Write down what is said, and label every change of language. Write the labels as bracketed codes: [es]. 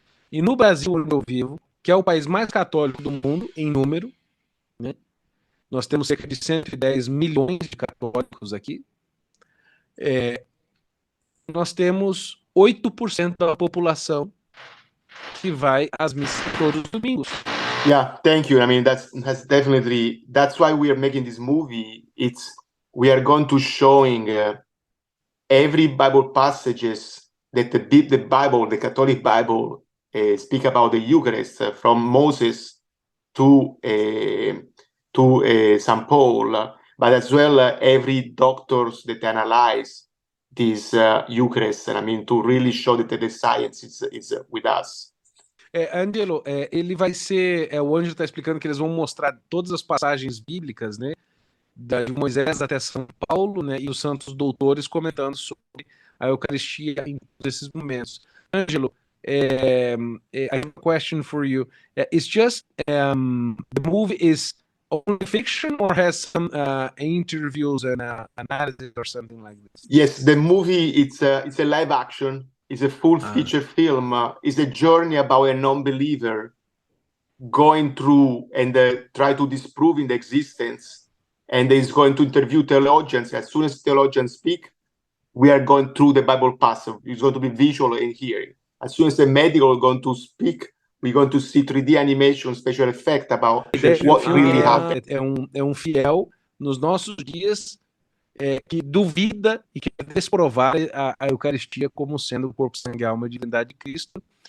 [pt] E no Brasil, onde eu vivo, que é o país mais católico do mundo em número, né? Nós temos cerca de 110 milhões de católicos aqui. Nós temos 8% da população que vai às missas todos os domingos. [en] Yeah, thank you. I mean, that's why we are making this movie. We are going to showing every Bible passages that the Bible, the Catholic Bible, speak about the Eucharist, from Moses to St. Paul, but as well every doctors that analyze this Eucharist, and I mean to really show that the science is with us. [pt] Angelo, ele vai ser. O Ângelo está explicando que eles vão mostrar todas as passagens bíblicas, né? De Moisés até São Paulo, né? E os santos doutores comentando sobre a Eucaristia em todos esses momentos. [en] Ângelo, I have a question for you. It's just the movie is only fiction or has some interviews and analysis or something like this? Yes, the movie it's a live action. It's a full feature film. It's a journey about a non-believer going through and try to disproving the existence. And he's going to interview theologians. As soon as theologians speak, we are going through the Bible passage. It's going to be visual and hearing. As soon as the medical are going to speak, we're going to see 3D animation, special effect about what really happened. [pt] É um fiel nos nossos dias que duvida e quer desprovar a Eucaristia como sendo o corpo, sangue e alma e divindade de Cristo.